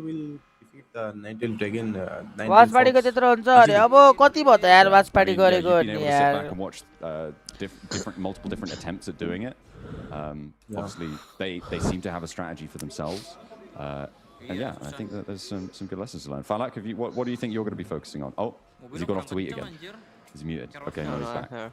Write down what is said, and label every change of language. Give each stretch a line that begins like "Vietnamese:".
English: We'll defeat the Ninetale Dragon.
Nepali: Watch पार्टीको त्यत्रो हुन्छ अरे अब कति भयो त यार वाच पार्टी गरेको
English: You've been able to sit back and watch multiple different attempts at doing it. Obviously, they seem to have a strategy for themselves. And yeah, I think that there's some good lessons to learn. Falak, what do you think you're going to be focusing on? Oh, has he gone off to eat again? Is he muted? Okay, no, he's back.